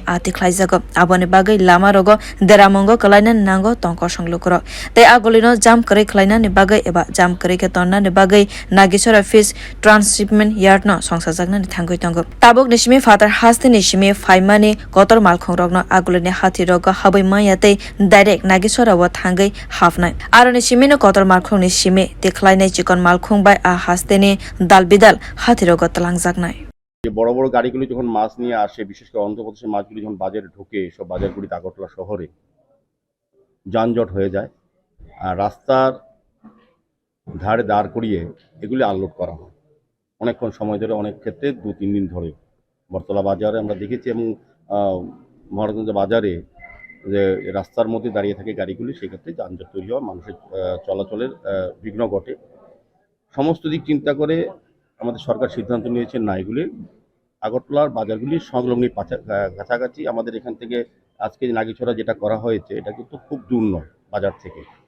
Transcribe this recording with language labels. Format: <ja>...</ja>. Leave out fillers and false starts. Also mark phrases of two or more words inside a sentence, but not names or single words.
<trp>ati khlaijago aboni bagui lama rogo deramongo kalaina nango tongko songlukro te agolino jam krai khlaina ni bagai eba jam krai ke tonna ni bagai Nagichara Fish Transhipment Yard no songsajak ni thangoi tongo tabuk nisimi fatar haste ni simi phaimani kotor malkhung rok no agolini hati rogo habai mayate direct Nagichara wa thangai hafnai aro ni simi no kotor malkhung ni simi te khlainai chikon malkhung bai haste ni dalbidal hati rogo talangjaknai</trp> <bn>বড় বড় গাড়িগুলো যখন মাছ নিয়ে আসে বিশেষ করে অন্ধ্রপ্রদেশের মাছগুলি যখন বাজারে ঢোকে সব বাজারগুলিতে আগরতলা শহরে যানজট হয়ে যায় আর রাস্তার ধারে দাঁড় করিয়ে এগুলি আনলোড করা হয় অনেকক্ষণ সময় ধরে অনেক ক্ষেত্রে 2-3 দিন ধরে বটতলা বাজারে আমরা দেখেছি এবং মহারাজগঞ্জ বাজারে যে রাস্তার মধ্যে দাঁড়িয়ে থাকে গাড়িগুলি সেক্ষেত্রে যানজট তৈরি হয় মানুষের চলাচলের বিঘ্ন ঘটে সমস্ত দিক চিন্তা করে আমাদের সরকার সিদ্ধান্ত নিয়েছে না এগুলি আগরতলার বাজারগুলি সংলগ্ন কাছাকাছি আমাদের এখান থেকে আজকে নাগিছড়া যেটা করা হয়েছে এটা কিন্তু খুব দূর নয় বাজার থেকে</bn>